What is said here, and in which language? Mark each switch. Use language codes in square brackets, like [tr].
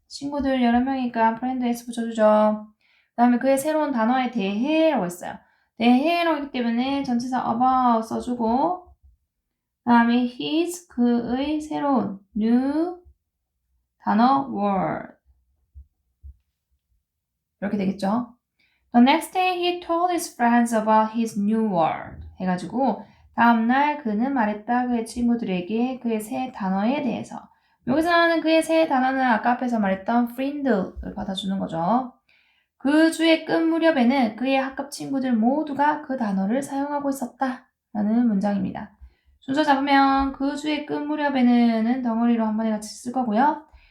[ko] 친구들 여러 명이니까 friend s 붙여주죠. 그 다음에 그의 새로운 단어에 대해라고 했어요. 대해라고 했기 때문에 전치사 about 써주고 그 다음에 his, 그의 새로운 new 단어 word 이렇게 되겠죠. [en] The next day he told his friends about his new word 해가지고 다음날 그는 말했다 그의 친구들에게 그의 새 단어에 대해서. [ko] 여기서 나오는 그의 새 단어는 아까 앞에서 말했던 friend를 받아주는 거죠. 그 주의 끝 무렵에는 그의 학급 친구들 모두가 그 단어를 사용하고 있었다 라는 문장입니다. 순서 잡으면 그 주의 끝 무렵에는 덩어리로 한 번에 같이 쓸 거고요.